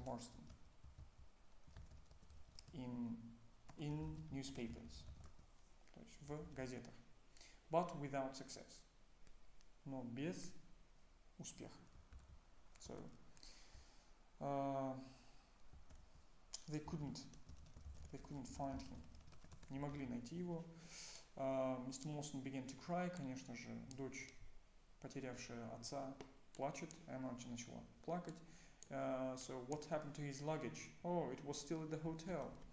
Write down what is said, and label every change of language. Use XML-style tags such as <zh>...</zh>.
<en>Morstan in newspapers,</en> <ru>то есть в газетах,</ru> <en>but without success.</en> <ru>Но без успеха.</ru> <en>So, they couldn't find him.</en> <ru>Не могли найти его.</ru> <en>Mr. Morstan began to cry.</en> <ru>Конечно же, дочь, потерявшая отца, плачет. Она начала плакать.</ru> <en>So, what happened to his luggage? Oh, it was still at the hotel.</en>